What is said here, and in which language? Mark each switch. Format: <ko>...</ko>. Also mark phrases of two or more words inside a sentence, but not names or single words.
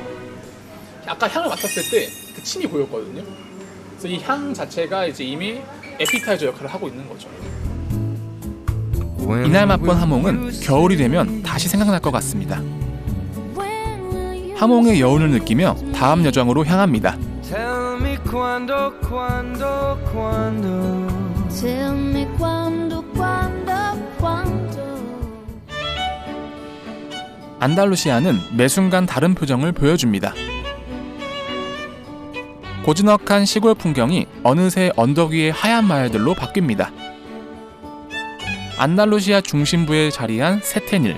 <ko>아까 향을 맡았을 때 그 침이 보였거든요. 그래서 이 향 자체가 이제 이미 에피타이저 역할을 하고 있는 거죠. 이날 맛본 하몽은 겨울이 되면 다시 생각날 것 같습니다. 하몽의 여운을 느끼며 다음 여정으로 향합니다.</ko> <en>Tell me</en> <it>quando, quando, quando.</it> <en>Tell me</en> <it>quando, quando, quando.</it> <ko>안달루시아는 매 순간 다른 표정을 보여줍니다. 고즈넉한 시골 풍경이 어느새 언덕 위의 하얀 마을들로 바뀝니다. 안달루시아 중심부에 자리한 세테닐.</ko>